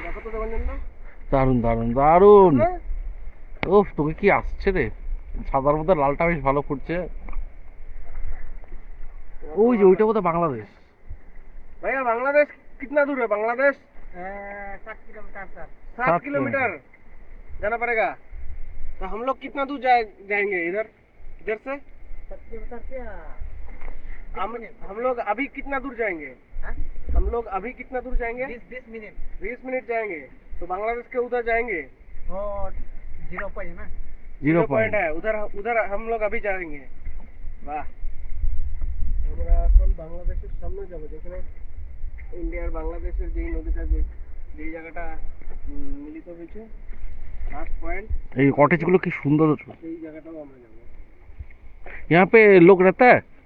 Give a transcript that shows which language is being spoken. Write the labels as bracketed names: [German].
[Bangla] দেখো তো দেবাঞ্জন না, দারুণ দারুণ দারুণ। ওহ, তোকে কি আসছে রে, সাদার মধ্যে লালটা বেশ ভালো ফুটছে। ওই যে ওইটা বোধহয় বাংলাদেশ। [Hindi] भैया बांग्लादेश कितना दूर है? Bangladesh 7 kilometre sir. 7 किलोमीटर जाना पड़ेगा। तो हम लोग कितना दूर जाएंगे इधर इधर से? 7 किलोमीटर से हम लोग अभी कितना दूर जाएंगे? हम लोग अभी कितना दूर जाएंगे? 20 मिनट। 20 मिनट जाएंगे तो बांग्लादेश के उधर जाएंगे। 0 पॉइंट है ना, 0 पॉइंट है उधर, उधर हम लोग अभी जाएंगे। वाह, [Bangla] আমরা এখন বাংলাদেশের সামনে যাব, যেখানে ইন্ডিয়া আর বাংলাদেশের যেই নদীটা, যেই জায়গাটা মিলিত হয়েছে, লাস্ট পয়েন্ট। এই কটেজ গুলো কি সুন্দর, সেই জায়গাটাও আমরা যাব। [Hindi] यहाँ पे लोग रहता है।